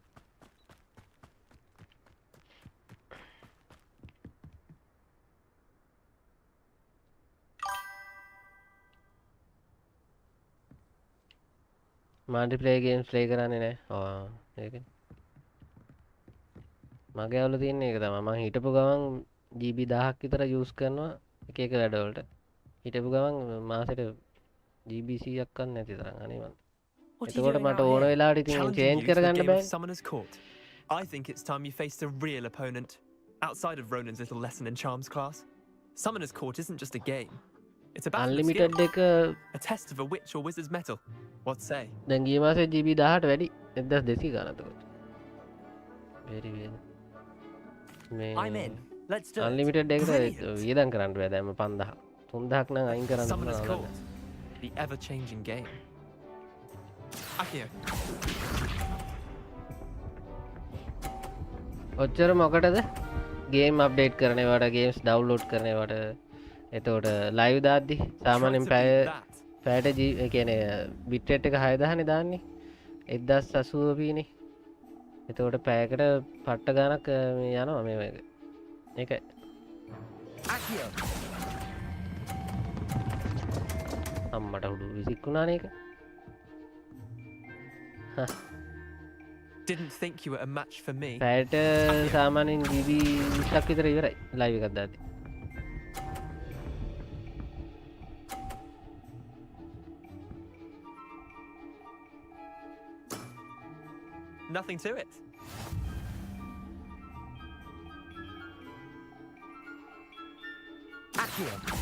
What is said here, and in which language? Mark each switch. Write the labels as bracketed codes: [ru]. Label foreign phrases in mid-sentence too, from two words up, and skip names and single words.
[en] multiplayer games play [si] කරන්නේ නැහැ. ඒකනේ. මගේ අවුල තියෙන්නේ ඒක තමයි. මං හිටපු ගමන් GB 1000ක් විතර යූස් කරනවා එක එක වැඩවලට. හිටපු ගමන් මාසෙට GB 100ක් ගන්න නැති තරම් අනේ මන්. එතකොට මට ඕන වෙලාවට ඉතින් චේන්ජ් කරගන්න බෑ. [en] Summoner's Court. I think it's time you faced a real opponent outside of Ronan's little lesson in charms class. Summoner's Court isn't just a game. It's a battle of Unlimited skill. [si] එක [en] A test of a witch or wizard's mettle. What say? [si] දැන් ගිය මාසේ GB 1000ට වැඩි 1200 ගන්න එතකොට. [en] very well. I'm in. Let's do it. [si] Unlimited එකට [en] Brilliant. [si] වියදම් කරන්න බෑ දැන් 5000. 3000ක් නම් අයින් කරන්න [en] Summoner's [si] පුළුවන්. [en] Court. The ever-changing game. Akio. [si] ඔච්චර මොකටද [en] game update [si] කරනවට [en] games download [si] කරනවට එතකොට ලයිව් දාද්දි සාමාන්‍යයෙන් පැයට කියන්නේ බිට්රේට් එක 6000නේ දාන්නේ 1080p නේ. එතකොට පැයකට පට්ට ගානක් මේ යනවා මේ එක. ඒකයි. [en] Akio. [si] අම්මට උඩු විසික්ුණානේ ඒක. [en] Didn't think you were a match for me. [si] පැයට සාමාන්‍යයෙන් GB 20ක් විතර ඉවරයි ලයිව් එකක් දාද්දි. [en] Nothing to it. Akio.